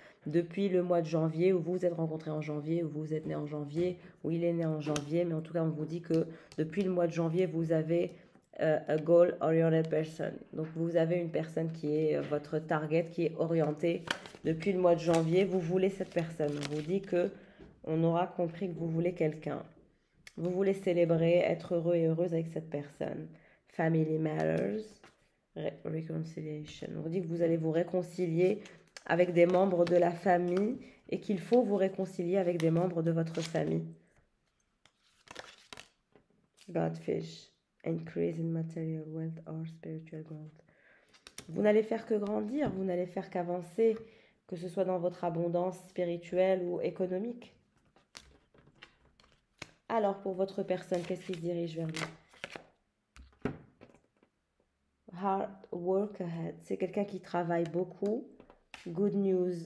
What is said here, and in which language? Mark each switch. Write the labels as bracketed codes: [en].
[fr] Depuis le mois de janvier, où vous vous êtes rencontrés en janvier, où vous êtes né en janvier, où il est né en janvier, mais en tout cas on vous dit que depuis le mois de janvier, vous avez [en] a goal-oriented person. [fr] Donc vous avez une personne qui est votre target, qui est orientée. Depuis le mois de janvier, vous voulez cette personne. On vous dit que on aura compris que vous voulez quelqu'un. Vous voulez célébrer, être heureux et heureuse avec cette personne. [en] Family matters, reconciliation. [fr] On vous dit que vous allez vous réconcilier avec des membres de la famille et qu'il faut vous réconcilier avec des membres de votre famille. [en] Godfish, increase in material wealth or spiritual growth. [fr] Vous n'allez faire que grandir, vous n'allez faire qu'avancer, que ce soit dans votre abondance spirituelle ou économique. Alors, pour votre personne, qu'est-ce qui se dirige vers lui? [en] Hard work ahead. [fr] C'est quelqu'un qui travaille beaucoup. [en] Good news.